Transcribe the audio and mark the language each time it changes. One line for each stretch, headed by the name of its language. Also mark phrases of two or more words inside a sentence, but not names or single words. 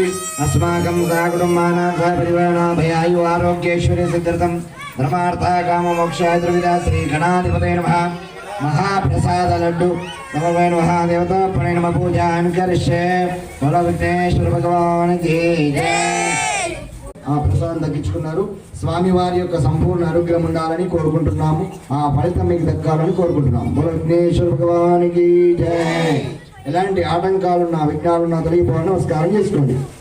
Sanskrit: अस्माकं साकुटुम्बानां सहपरिवाराभयायु आरोग्येश्वरे सिद्ध्यर्थं धर्मार्था काममोक्षाय त्रिविधा श्रीगणाधिपतये नमः महाप्रसाद लड्डु नमो नमः देवता प्रणय नमः पूजां करिष्ये
Hindi: बोलो विघ्नेश्वर भगवान की जय।
Telugu: ఆ ప్రసాదం దక్కించుకున్నారు స్వామి వారి యొక్క సంపూర్ణ అనుగ్రహం ఉండాలని కోరుకుంటున్నాము ఆ ఫలితం మీకు దక్కాలని కోరుకుంటున్నాము
Hindi: बोलो विघ्नेश्वर भगवानकी जय।
Telugu: ఎలాంటి ఆటంకాలున్నా విఘ్నాలున్నా తొలగిపోవాలని నమస్కారం చేసుకోండి।